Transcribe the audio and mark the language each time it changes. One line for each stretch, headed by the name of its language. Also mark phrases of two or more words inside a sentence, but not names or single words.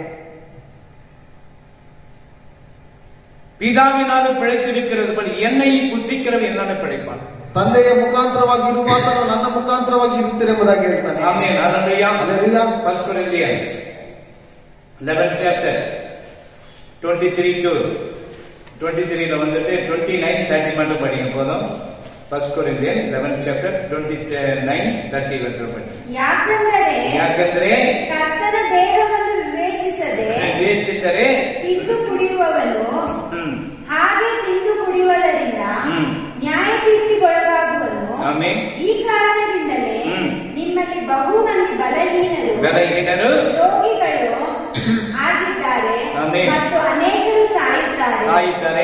Tamil: பிதாவினாலும் பிழைத்திருக்கிறது போல என்னை புசிக்கிறவன் என்னால பிழைப்பான்.
Kannada: ತಂದೆಯ ಮುಖಾಂತರವಾಗಿ ಇರುವಾತನು ನನ್ನ ಮುಖಾಂತರವಾಗಿ ಇರುತ್ತೀರೆಂಬುದಾಗಿ ಹೇಳ್ತಾನೆ. ಆಮೆನ್. ಹಲ್ಲೆಲೂಯಾ. ಹಲ್ಲೆಲೂಯಾ.
Tamil: 1 Corinthians
English: 11th chapter 23 to 23ல
Tamil: வந்துட்டு 29-30 மட்டும் படிங்க போதும். 1 Corinthians
English: 11th chapter
Tamil: 29-30 மட்டும் படிங்க.
Kannada: ಯಾಕಂದ್ರೆ ಕರ್ತನ ದೇಹವನ್ನು ವಿವೇಚಿಸದೆ ತಿಂದು ಕುಡಿಯುವವನು ಹಾಗೆ ತಿಂದು ಕುಡಿಯುವುದರಿಂದ ನ್ಯಾಯ ತೀರ್ಪಿಗೊಳಗಾಗುವನು. ಈ ಕಾರಣದಿಂದಲೇ ನಿಮ್ಮಲ್ಲಿ ಬಹು ಮಂದಿ ಬಲಹೀನರು ರೋಗಿಗಳು ಆಗಿದ್ದಾರೆ ಮತ್ತು ಅನೇಕರು ಸಾಯುತ್ತಾರೆ.